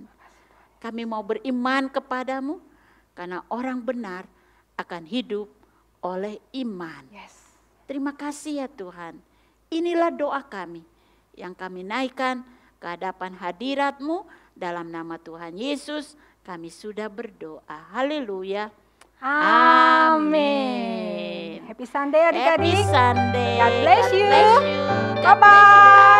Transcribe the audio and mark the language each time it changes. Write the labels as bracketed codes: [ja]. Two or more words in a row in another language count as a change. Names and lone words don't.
[id] Kami mau beriman kepadamu karena orang benar akan hidup oleh iman. Yes. Terima kasih ya Tuhan. Inilah doa kami yang kami naikkan ke hadapan hadirat-Mu dalam nama Tuhan Yesus. Kami sudah berdoa. Haleluya. Amin. [en] Happy Sunday [id] adik-adik. [en] Happy Sunday. God bless you. God bless you. God bless you. Bye-bye.